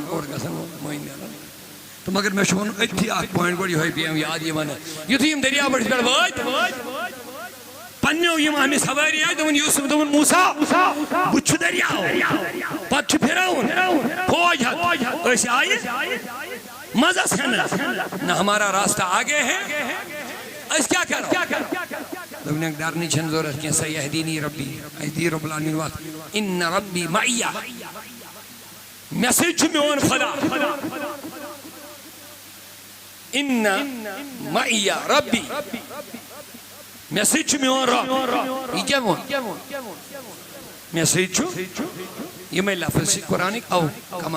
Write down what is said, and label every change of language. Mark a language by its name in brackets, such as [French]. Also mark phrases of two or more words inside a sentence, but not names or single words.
[Kashmiri] اوٚڑ گژھان مٔنٛزۍ نیران تہٕ مگر مےٚ چھُ وَنُن أتھی اکھ پویِنٹ گۄڈٕ یِہوٚے پیٚیَم یاد یِوان یُتھُے یِم دٔریاو بٔٹھِس پٮ۪ٹھ وٲتۍ پنٛنیو یِم أمِس سوٲری آیہِ دوٚپُن یوٗسُف دوٚپُن موسیٰ بہٕ چھُ دٔریاو پتہٕ چھُ فِرعون فوج ہتھ أسۍ آیہِ مزس ہٮ۪نہٕ نہ [Urdu] ہمارا راستہ آگے ہے [Kashmiri] أسۍ کیٛاہ کرو دوٚپنَکھ ڈرنٕچ چھَنہٕ ضوٚرتھ کینٛہہ [Arabic] سَیَہدیٖنی رۄبی [Kashmiri] اَسہِ دی [Arabic] رۄب العالمیٖن [Kashmiri] وَتھ [Arabic] اِنَّ رۄبی مَعِیَ [Kashmiri] مےٚ سۭتۍ چھُ میون خۄدا [Arabic] اِنَّ مَعِیَ رۄبی [Kashmiri] مےٚ سۭتۍ چھُ میون رۄب یہِ کیٛاہ ووٚن مےٚ سۭتۍ چھُ یِمے لفظ چھِ قرآنٕکۍ او کما